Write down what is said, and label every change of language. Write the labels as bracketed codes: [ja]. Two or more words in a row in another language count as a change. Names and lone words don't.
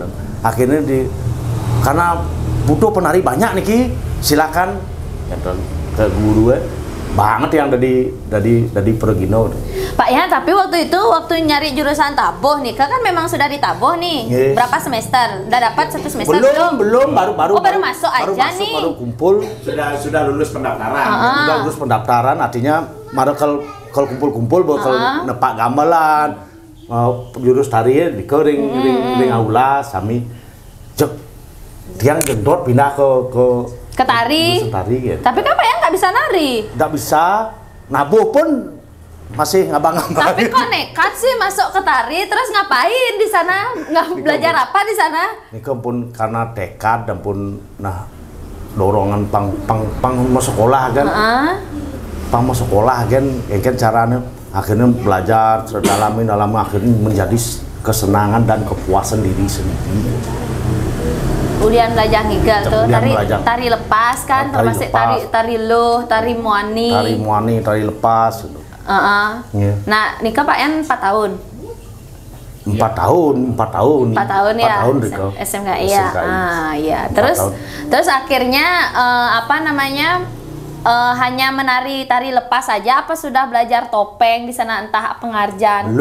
[id] Akhirnya karena butuh penari banyak nih silakan gitu, ke guru banget yang dari Pregino. Pak ya, tapi waktu nyari jurusan tabuh nih, kan memang sudah ditabuh nih. Berapa semester? Udah dapat 1 semester belum? Baru masuk aja nih. Baru kumpul. Sudah lulus pendaftaran. Sudah lulus pendaftaran, artinya kalau kumpul-kumpul bakal nepak gamelan. Jurus tari di ring aula sami. [ban] Cek tiang gendot [id] pindah ke tari. Gitu. Tapi kan Pak ya nggak bisa nari. Nggak bisa. Nabuh pun masih ngabang-ngabang. Tapi kok nekat sih masuk ke tari, terus ngapain di sana? Nggak belajar apa di sana? Ini pun karena tekad dan pun dorongan pang mau sekolah kan. Pang mau sekolah kan caranya akhirnya belajar dalam akhirnya menjadi kesenangan dan kepuasan diri sendiri. Kemudian belajar ngigal tuh, tari lepas kan, termasuk tari luh, tari muani. Tari lepas. Nah, nikah Pak Yan 4 tahun. 4 tahun. 4 tahun ya. SMK iya. Iya. Terus akhirnya hanya menari tari lepas saja, apa sudah belajar topeng di sana, entah pengarjan?